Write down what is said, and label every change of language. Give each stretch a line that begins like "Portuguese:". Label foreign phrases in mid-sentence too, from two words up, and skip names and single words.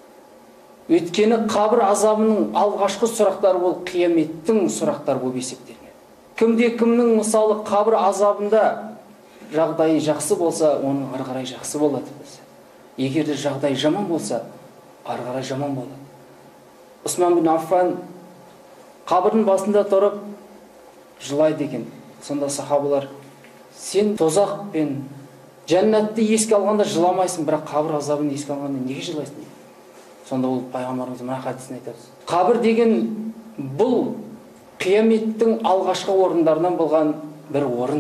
Kazakh: Өйткені қабір азабының алғашқы сұрақтары ол қияметтің сұрақтары болып есептелінеді. Кімде-кімнің мысалы қабір азабында жағдайы жақсы болса, оның ары қарай жақсы болады. Егер де жағдайы жаман болса, ары қарай жаман болады. Усман бин Аффан қабірдің басында тұрып жылайды екен. Сонда сахабалар: сен тозақ пен жәннатты еске алғанда жыламайсың, бірақ қабір азабын еске алғанда неге жылайсың дейді. Сонда ол пайғамбарымыз мына хадисін айтады: қабір деген бұл қияметтің алғашқы орындарынан болған бір орын.